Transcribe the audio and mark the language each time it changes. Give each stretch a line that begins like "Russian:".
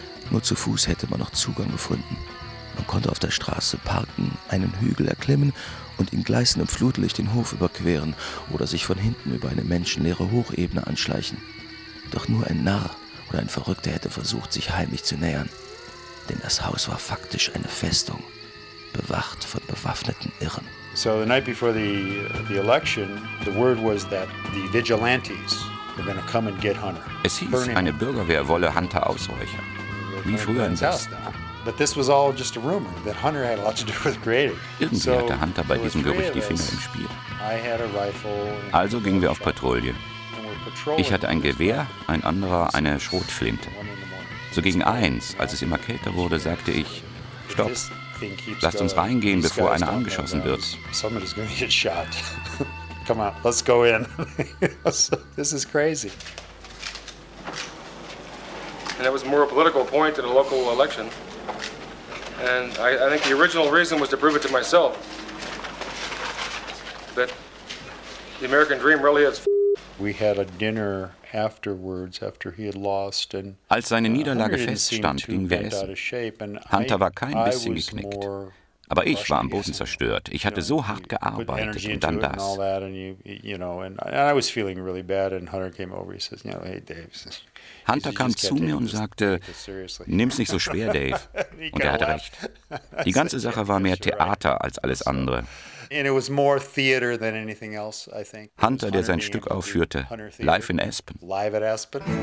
German: Nur zu Fuß hätte man noch Zugang gefunden. Man konnte auf der Straße parken, einen Hügel erklimmen und in gleißendem Flutlicht den Hof überqueren oder sich von hinten über eine menschenleere Hochebene anschleichen. Doch nur ein Narr oder ein Verrückter hätte versucht, sich heimlich zu nähern. Denn das Haus war faktisch eine Festung, bewacht von bewaffneten Irren.
English: So the night before the election, the word was that the vigilantes were going to come and get Hunter.
German: Es hieß, eine Bürgerwehr wolle Hunter ausräuchern, wie früher im Westen.
English: But this was all just a rumor that Hunter had a lot to do with creating.
German: Irgendwie hatte Hunter bei diesem Gerücht die Finger im Spiel. Also gingen wir auf Patrouille. Ich hatte ein Gewehr, ein anderer eine Schrotflinte. So gegen eins, als es immer kälter wurde, sagte ich, stopp, lasst uns reingehen, bevor einer angeschossen wird.
English: Somebody's gonna get shot. Come on, let's go in. This is crazy. And it was more a political point than a local election. And I think the original reason was to prove it to myself. That the American dream really is. We had a dinner afterwards after he had lost and
German: als seine Niederlage feststand, gingen wir essen. Hunter war kein bisschen geknickt, aber ich war am Boden zerstört. Ich hatte so hart gearbeitet und dann das.
English: And I was feeling really bad and Hunter came over, he says, you know, hey Dave.
German: Hunter kam zu mir und sagte, nimm's nicht so schwer, Dave. Und er hatte recht. Die ganze Sache war mehr Theater als alles andere. Hunter, der sein Stück aufführte, live in Aspen.
English: Live at Aspen.